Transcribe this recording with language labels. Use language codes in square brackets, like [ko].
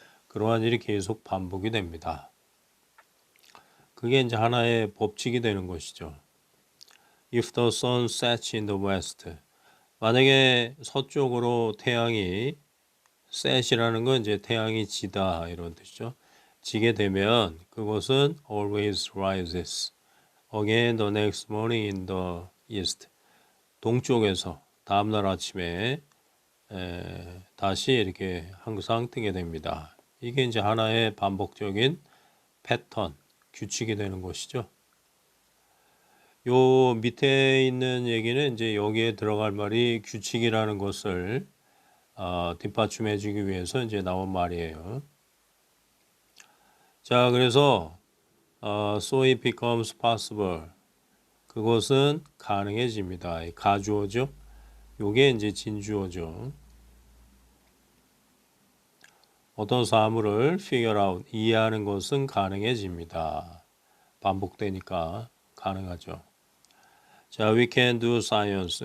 [ko] 그러한 일이 계속 반복이 됩니다. 그게 이제 하나의 법칙이 되는 것이죠. [en] If the sun sets in the west, [ko] 만약에 서쪽으로 태양이 set이라는 건 이제 태양이 지다 이런 뜻이죠. 지게 되면 그것은 [en] always rises again the next morning in the east. [ko] 동쪽에서 다음날 아침에 다시 이렇게 항상 뜨게 됩니다. 이게 이제 하나의 반복적인 패턴, 규칙이 되는 것이죠. 요 밑에 있는 얘기는 이제 여기에 들어갈 말이 규칙이라는 것을 뒷받침해 주기 위해서 이제 나온 말이에요. 자, 그래서 [en] so it becomes possible. [ko] 그것은 가능해집니다. 가주어죠. 요게 이제 진주어죠. 어떤 사물을 figure out, 이해하는 것은 가능해집니다. 반복되니까 가능하죠. 자, [en] we can do science.